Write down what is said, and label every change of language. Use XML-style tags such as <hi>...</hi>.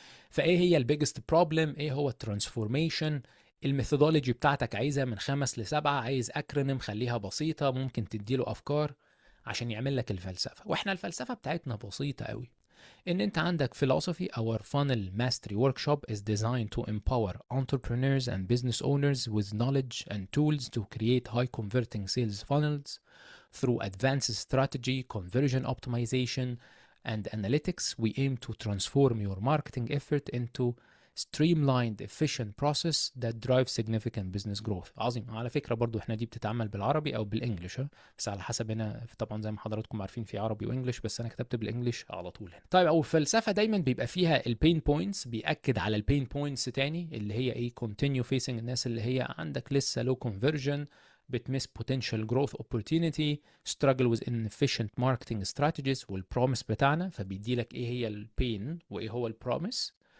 <ar>فايه هي البيجست بروبلم، ايه هو الترانسفورميشن، الميثودولوجي بتاعتك عايزها من 5 ل7، عايز اكرونيم خليها بسيطة، ممكن تديله افكار عشان يعمل لك الفلسفة. واحنا الفلسفة بتاعتنا بسيطة قوي. ان انت عندك philosophy.</ar> <en>Our funnel mastery workshop is designed to empower entrepreneurs and business owners with knowledge and tools to create high converting sales funnels through advanced strategy, conversion optimization, and analytics. We aim to transform your marketing effort into streamlined efficient process that drives significant business growth.</en> <ar>عظيم. على فكرة برضو احنا دي بتتعمل بالعربي او بالانجلش، بس على حسب. هنا طبعا زي ما حضراتكم عارفين في عربي وانجلش، بس انا كتبت بالانجلش على طول هنا. طيب، او الفلسفة دايما بيبقى فيها البين بوينتس، بيأكد على البين بوينتس تاني اللي هي ايه، continue facing الناس اللي هي عندك لسه low conversion، بتمس potential growth opportunity، struggle with inefficient marketing strategies، والبروميس بتاعنا. فبيدي لك ايه هي البين وايه هو البروميس،</ar>